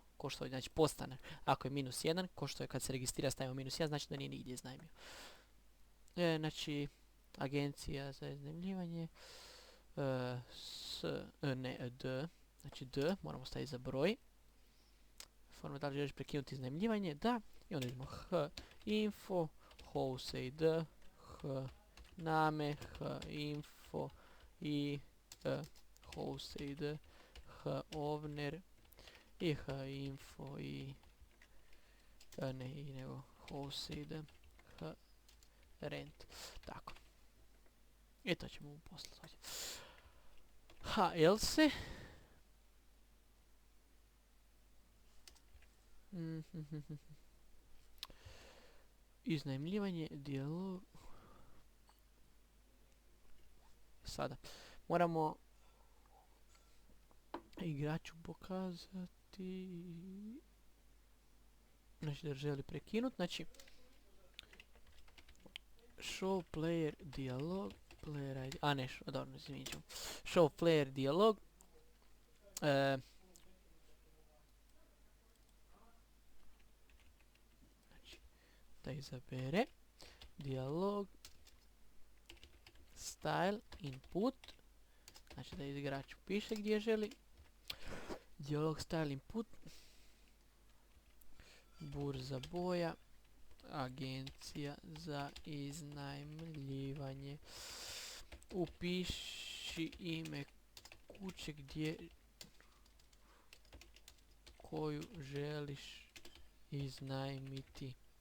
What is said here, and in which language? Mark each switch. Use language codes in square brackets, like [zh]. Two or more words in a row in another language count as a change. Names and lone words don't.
[hr] Ko što je, znači podstanar. Ako je -1, ko što je kad se registrira stavimo -1, znači da nije nigdje iznajmio. Znači, agencija za iznajmljivanje. D. Znači D, moramo staviti za broj. Forma da li želiš prekinuti iznajmljivanje? Da. I onda idemo h info, [en] house ID, h name, h info i house ID, h owner i h info i ne i nego house ID, h rent. [hr] Tako. I to ćemo mu poslati. Ha, else. Iznajmljivanje, dijalog. Sada. Moramo igraču pokazati. Znači da želi prekinuti. [en] Znači show player dialog. Player ID. [hr] A ne, dobro, izvinit ćemo. [en] Show player dialog. [hr] Znači, da izabere. [en] Dialog. Style, input. [hr] Znači da igrač piše gdje želi. [en] Dialog style input. [hr] Burza boja. Agencija za iznajmljivanje. Upiši ime kuće koju želiš iznajmiti.